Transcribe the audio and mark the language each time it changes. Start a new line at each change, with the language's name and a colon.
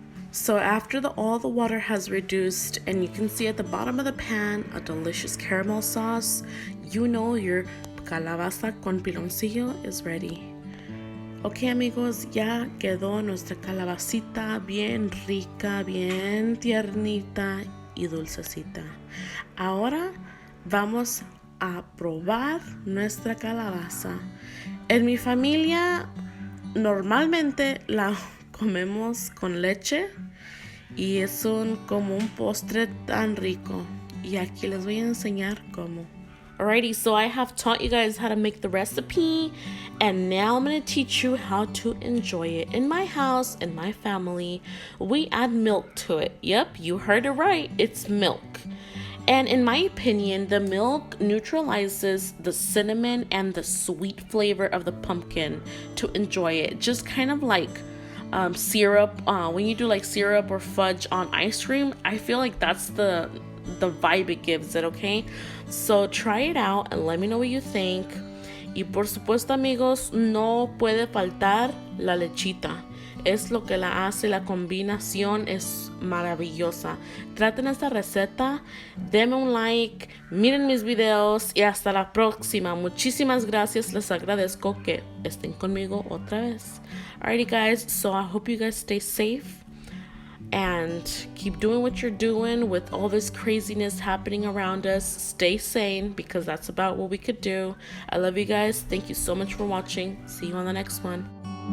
English: So after all the water has reduced and you can see at the bottom of the pan a delicious caramel sauce, you know your calabaza con piloncillo is ready.
Spanish: Ok amigos, ya quedó nuestra calabacita bien rica, bien tiernita y dulcecita. Ahora vamos a probar nuestra calabaza. En mi familia normalmente la comemos con leche y es como un postre tan rico. Y aquí les voy a enseñar cómo.
English: Alrighty, so I have taught you guys how to make the recipe, and now I'm going to teach you how to enjoy it. In my house, in my family, we add milk to it. Yep, you heard it right, it's milk. And in my opinion, the milk neutralizes the cinnamon and the sweet flavor of the pumpkin to enjoy it. Just kind of like syrup, when you do like syrup or fudge on ice cream, I feel like that's the vibe it gives it, okay? So try it out and let me know what you think.
Spanish: Y por supuesto amigos, no puede faltar la lechita. Es lo que la hace, la combinación es maravillosa. Traten esta receta, denme un like, miren mis videos y hasta la próxima. Muchísimas gracias, les agradezco que estén conmigo otra vez.
English: Alrighty guys, so I hope you guys stay safe and keep doing what you're doing with all this craziness happening around us. Stay sane because that's about what we could do. I love you guys. Thank you so much for watching. See you on the next one.